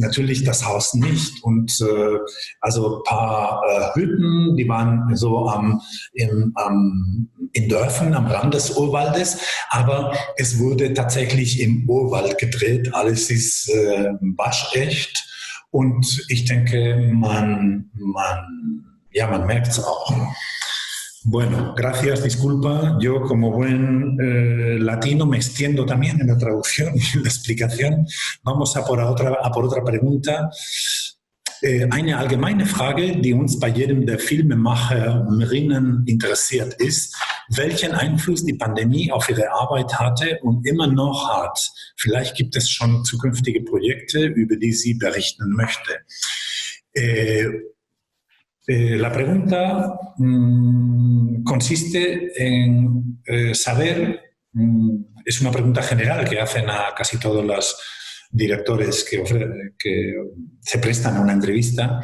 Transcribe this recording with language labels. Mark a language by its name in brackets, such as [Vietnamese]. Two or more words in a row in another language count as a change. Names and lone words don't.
[German] Natürlich das Haus nicht. Und also ein paar Hütten, die waren so in Dörfern am Rand des Urwaldes. Aber es wurde tatsächlich im Urwald gedreht. Alles ist waschecht. Und ich denke, man merkt es auch. [Spanish] Bueno, gracias, disculpa. Yo como buen latino me extiendo también en la traducción y en la explicación. Vamos a por otra pregunta. [German] Eine allgemeine Frage, die uns bei jedem der Filmemacherinnen interessiert, ist, welchen Einfluss die Pandemie auf ihre Arbeit hatte und immer noch hat. Vielleicht gibt es schon zukünftige Projekte, über die sie berichten möchte. [Spanish] La pregunta consiste en saber, es una pregunta general que hacen a casi todos los directores que se prestan a una entrevista.